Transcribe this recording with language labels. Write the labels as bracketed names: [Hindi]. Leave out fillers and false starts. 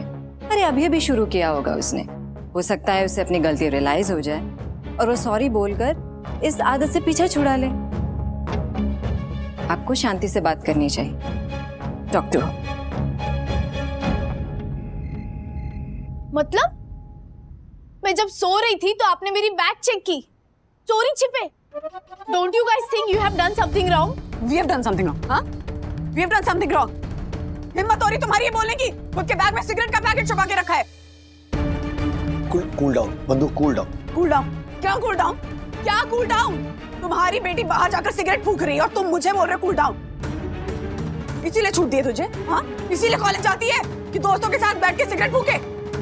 [Hindi] अरे अभी शुरू किया होगा उसने, हो सकता है उसे अपनी गलती रियलाइज हो जाए और वो सॉरी बोलकर इस आदत से पीछा छुड़ा ले। आपको शांति से बात करनी चाहिए। डॉक्टर, मतलब मैं जब सो रही थी तो आपने मेरी बैग चेक की, चोरी छिपे? [English] Don't you guys think you have done something wrong? We have done something wrong, हाँ? We have done something wrong. [Hindi] हिम्मत हो रही तुम्हारी ये बोलने की? खुद के बैग में सिगरेट का पैकेट छुपा के रखा है। कूल डाउन बंधु, कूल डाउन। Cool down? क्या कूल डाउन? क्या कूल डाउन? तुम्हारी बेटी बाहर जाकर सिगरेट फूंक रही है और तुम मुझे बोल रहे हो कूल डाउन? इसीलिए छूट दिए तुझे, हाँ? इसीलिए कॉलेज जाती है कि दोस्तों के साथ बैठ के सिगरेट फूंके?